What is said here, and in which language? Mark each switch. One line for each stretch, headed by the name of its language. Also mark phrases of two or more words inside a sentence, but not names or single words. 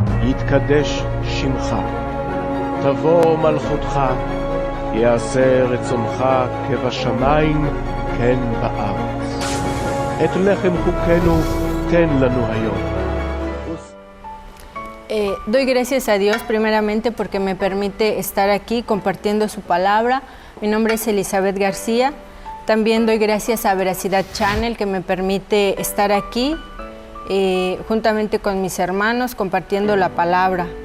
Hebrew: יתקדש שמך, תבוא מלכותך, יעשה רצונך כבשמיים כן בארץ. את לחם חוקנו תן לנו היום.
Spanish: Doy gracias a Dios primeramente porque me permite estar aquí compartiendo su palabra. Mi nombre es Elizabeth García. También doy gracias a Veracidad Channel que me permite estar aquí juntamente con mis hermanos compartiendo la palabra.